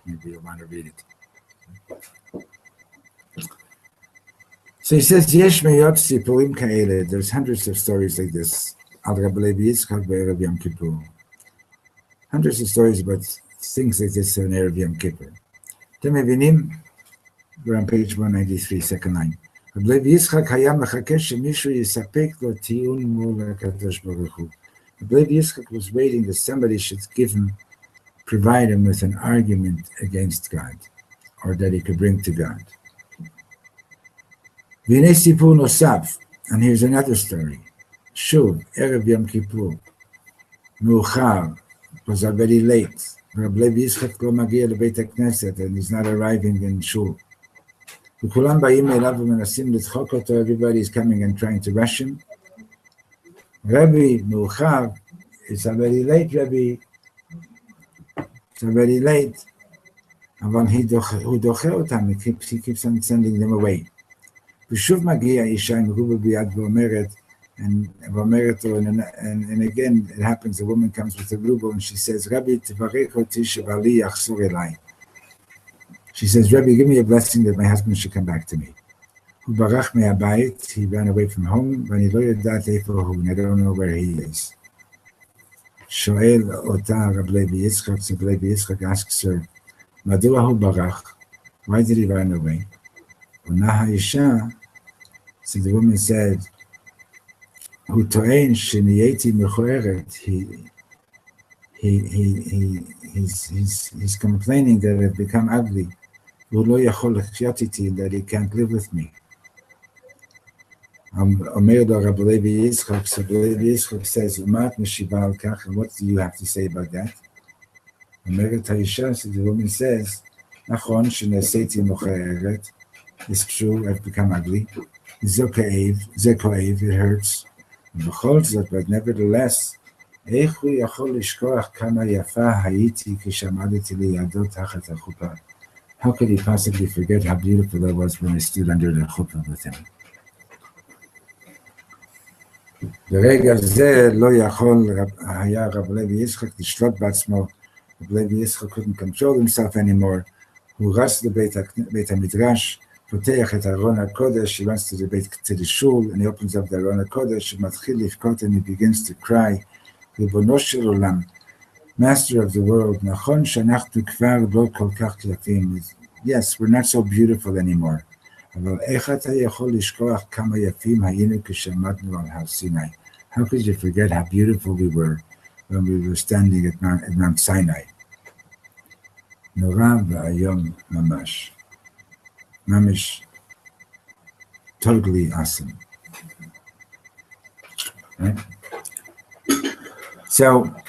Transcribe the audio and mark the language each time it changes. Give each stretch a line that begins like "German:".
English: Maybe you'll want to read it. So he says,
Hebrew: Yesh meyot sipurim ka'ele.
English: There's hundreds of stories like this.
Hebrew: Al Reb Yitzchak be'erev Yom Kippur.
English: Hundreds of stories about things like this on Erev Yom Kippur.
Hebrew: אתם מבינים?
English: We're on page 193, second line.
Hebrew: רב יצחק היה מחכה שמישהו יספק לו טיעון מול הקדוש ברוך הוא.
English: רב יצחק was waiting that somebody should provide him with an argument against God, or that he could bring to God.
Hebrew: והנה סיפור נוסף,
English: and here's another story.
Hebrew: שוב, ערב יום כיפור, מאוחר,
English: it was already late. Reb Yitzchak
Hebrew: לא מגיע לבית הכנסת,
English: and he's not arriving in shul.
Hebrew: וכולם באים אליו ומנסים לדחוק אותו,
English: everybody is coming and trying to rush him. Rabbi,
Hebrew: מאוחר,
English: it's already late, Rabbi. It's already late.
Hebrew: אבל הוא דוחה אותם,
English: he keeps on sending them away.
Hebrew: ושוב מגיע אישה עם רובל ביד ואומרת,
English: and again it happens, a woman comes with a ruble and she says, Rabbi,
Hebrew: תברך אותי שבעלי יחזור אליי.
English: She says, Rabbi, give me a blessing that my husband should come back to me.
Hebrew: הוא ברח מהבית,
English: he ran away from home,
Hebrew: ואני לא יודעת איפה הוא,
English: and I don't know where he is.
Hebrew: שואל אותה רב לוי יצחק,
English: so רב יצחק asks her,
Hebrew: מדוע הוא ברח?
English: Why did he run away?
Hebrew: עונה האישה,
English: so the woman said,
Hebrew: הוא טוען שנהייתי מכוערת,
English: he's complaining that I've become ugly,
Hebrew: והוא לא יכול לחיות איתי,
English: that he can't live with me.
Hebrew: אומר לו רב לוי יצחק,
English: so לוי יצחק says,
Hebrew: ומה את משיבה על כך,
English: and what do you have to say about that?
Hebrew: אומרת האישה,
English: so the woman says,
Hebrew: נכון שנעשיתי מכוערת,
English: it's true, I've become ugly,
Hebrew: זה כואב,
English: it hurts,
Hebrew: ובכל זאת,
English: but nevertheless,
Hebrew: איך הוא יכול לשכוח כמה יפה הייתי כשעמדתי לידו תחת החופה?
English: How could he possibly forget how beautiful I was when I stood under the chuppah with him?
Hebrew: ברגע זה לא יכול היה רב לוי יצחק לשלוט בעצמו.
English: רב לוי יצחק couldn't control himself anymore.
Hebrew: הוא רץ לבית המדרש, פותח את ארון הקודש,
English: he runs to the shul, and he opens up the
Hebrew: ארון הקודש, ומתחיל לבכות,
English: and he begins to cry,
Hebrew: ריבונו של עולם,
English: Master of the world,
Hebrew: נכון שאנחנו כבר לא כל כך יפים.
English: Yes, we're not so beautiful anymore.
Hebrew: אבל איך אתה יכול לשכוח כמה יפים היינו כשעמדנו על הר סיני?
English: How could you forget how beautiful we were when we were standing at Mount Sinai?
Hebrew: נורא ואיום ממש. ממש.
English: Totally awesome. Right? So,